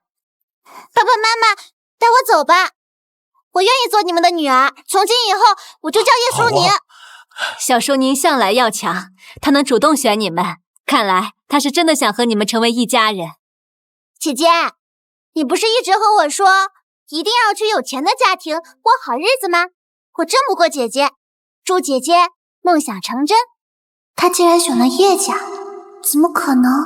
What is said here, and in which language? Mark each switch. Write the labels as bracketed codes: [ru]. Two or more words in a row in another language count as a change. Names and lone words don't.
[zh] 爸爸媽媽，帶我走吧，我願意做你們的女兒，從今以後我就叫葉舒寧。小舒寧向來要強，她能主動選你們，看來她是真的想和你們成為一家人。姐姐，你不是一直和我說一定要去有錢的家庭過好日子嗎？我爭不過姐姐，祝姐姐夢想成真。她竟然選了葉家，怎麼可能？